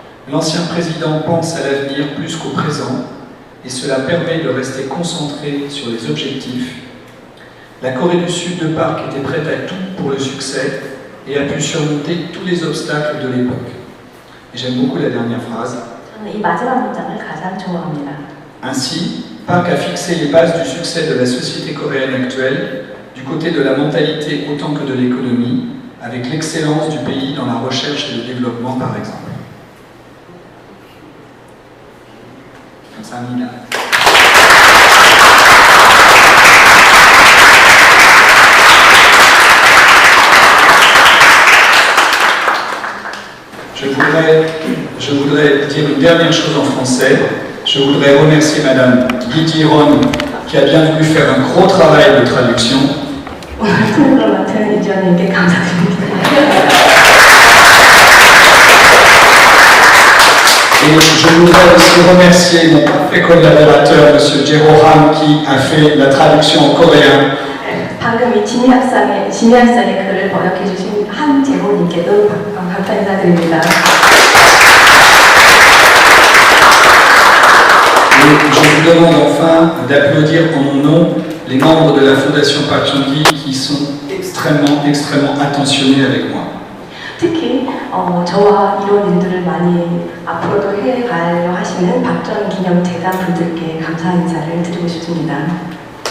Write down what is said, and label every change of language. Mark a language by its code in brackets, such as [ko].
[fr] L'ancien président pense à l'avenir plus qu'au présent, et cela permet de rester concentré sur les objectifs. La Corée du Sud de Park était prête à tout pour le succès et a pu surmonter tous les obstacles de l'époque. Et j'aime beaucoup la dernière phrase. [ko] 저는 이 마지막 문장을 가장 좋아합니다. [fr] Ainsi, Park a fixé les bases du succès de la société coréenne actuelle, du côté de la mentalité autant que de l'économie, avec l'excellence du pays dans la recherche et le développement par exemple. [ko] 감사합니다. [fr] Je voudrais dire une dernière chose en français. Je voudrais remercier Madame Lee Ji-ron qui a bien voulu faire un gros travail de traduction. [ko] 오늘 통역을 맡은 이지연님께 감사드립니다. [fr] Et je voudrais aussi remercier mon parfait collaborateur, M. Jero Ham, qui a fait la traduction en coréen. [ko] 방금 이 진미학상의 글을 번역해 주신 한재호님께도 감사 인사드립니다. [fr] Et je vous demande enfin d'applaudir en mon nom les membres de la Fondation Park Chung-hee qui sont extrêmement attentionnés avec moi. [ko] 특히 저와 이런 일들을 많이 앞으로도 해가려 하시는 박전 기념재단 분들께 감사 인사를 드리고 싶습니다.